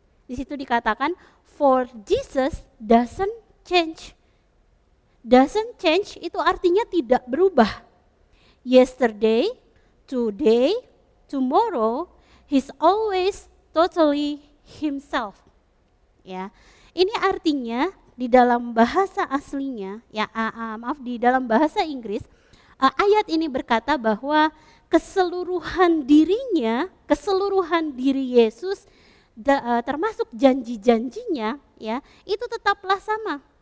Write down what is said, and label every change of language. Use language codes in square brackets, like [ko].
[id] Di situ dikatakan, [en] for Jesus doesn't change. Doesn't change [id] itu artinya tidak berubah. [en] Yesterday, today, tomorrow, he's always totally himself. [id] Ya, ini artinya di dalam bahasa aslinya, ya di dalam bahasa Inggris, ayat ini berkata bahwa keseluruhan dirinya, keseluruhan diri Yesus, termasuk janji-janjinya, ya, itu tetaplah sama.